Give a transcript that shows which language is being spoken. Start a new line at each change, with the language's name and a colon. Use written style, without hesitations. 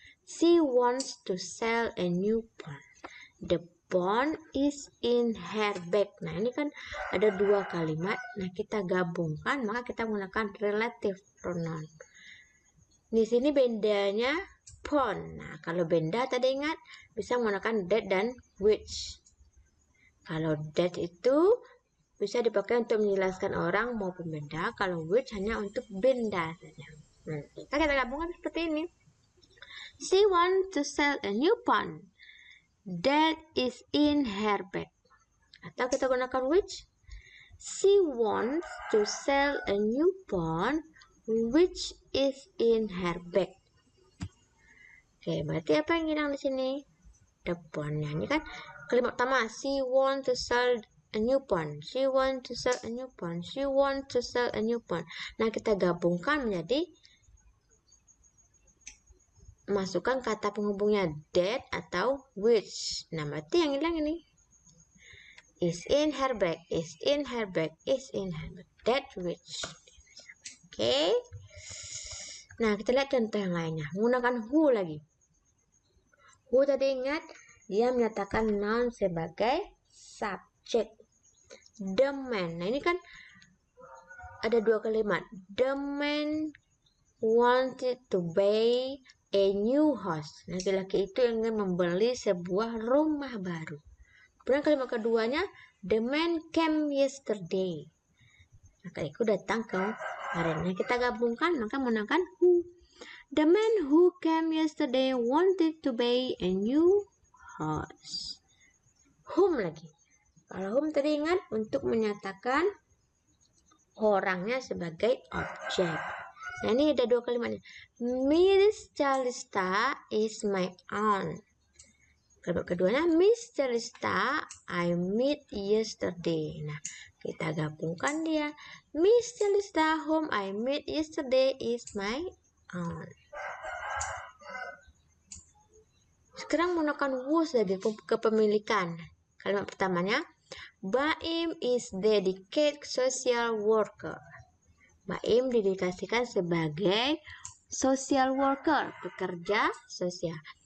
English: She wants to sell a new phone. The phone is in her bag.
Indonesian: Nah, ini kan ada dua kalimat. Nah, kita gabungkan, maka kita menggunakan relative pronoun. Di sini bendanya phone. Nah, kalau benda tadi ingat bisa menggunakan that dan which. Kalau that itu bisa dipakai untuk menjelaskan orang maupun benda. Kalau which hanya untuk benda saja. Nah, kita gabungkan seperti ini.
English: She wants to sell a new phone. That is in her bag.
Indonesian: Atau kita gunakan
English: which. She wants to sell a new phone which is in her bag.
Indonesian: Oke, berarti apa yang hilang di sini? The phone-nya. Ini kan kalimat pertama.
English: She wants to sell a new phone. She wants to sell a new phone. She wants to sell a new phone.
Indonesian: Nah, kita gabungkan menjadi masukkan kata penghubungnya that atau which. Nah, berarti yang hilang ini
English: is in her bag, is in her bag, is in her bag. That which. Oke.
Indonesian: Nah, kita lihat contoh yang lainnya. Menggunakan who lagi. Who tadi ingat dia menyatakan noun sebagai subjek.
English: The man.
Indonesian: Nah, ini kan ada dua kalimat.
English: The man wanted to buy a new house.
Indonesian: Laki-laki itu ingin membeli sebuah rumah baru. Kemudian kalimat keduanya,
English: the man came yesterday.
Indonesian: Laki-laki datang kemarin. Nah, kita gabungkan, maka menggunakan who.
English: The man who came yesterday wanted to buy a new house.
Indonesian: Whom lagi. Kalau whom tadi ingat untuk menyatakan orangnya sebagai objek. Nah, ini ada dua kalimatnya.
English: Miss Calista is my aunt.
Indonesian: Kalimat keduanya,
English: Miss Calista I met yesterday.
Indonesian: Nah, kita gabungkan dia.
English: Miss Calista whom I met yesterday is my aunt.
Indonesian: Sekarang menggunakan was lagi kepemilikan. Kalimat pertamanya, Baim
English: is dedicated social worker.
Indonesian: Baim didedikasikan sebagai social worker, pekerja sosial.